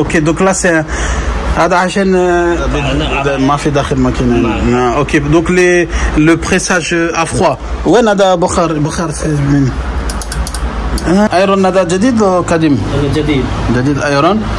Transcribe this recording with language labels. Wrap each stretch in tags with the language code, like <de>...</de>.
<fr>Ok, donc là c'est</fr> <ar>هذا عشان ما في داخل ماكينة.</ar> <fr>Ok, donc le pressage à froid.</fr> <ar>وين هذا بخار من ايرون هذا جديد ولا قديم؟ جديد ايرون.</ar>